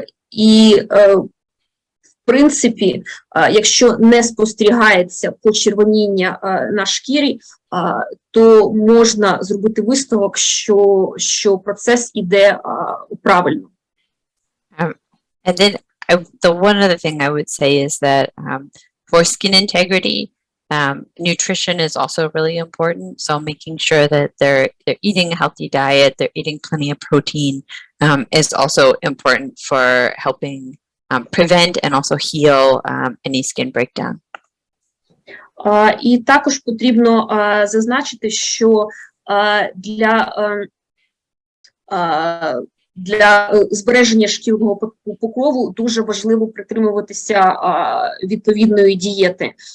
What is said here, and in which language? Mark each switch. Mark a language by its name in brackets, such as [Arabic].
[Ukrainian] І, в принципі, якщо не спостерігається почервоніння на шкірі, то можна зробити висновок, що процес іде правильно. [English] And then the one other thing I would say is that for skin integrity, nutrition is also really important. So making sure that they're eating a healthy diet, they're eating plenty of protein, is also important for helping prevent and also heal any skin breakdown. [Ukrainian] І також потрібно зазначити, що для збереження шкірного покрову дуже важливо притримуватися відповідної дієти.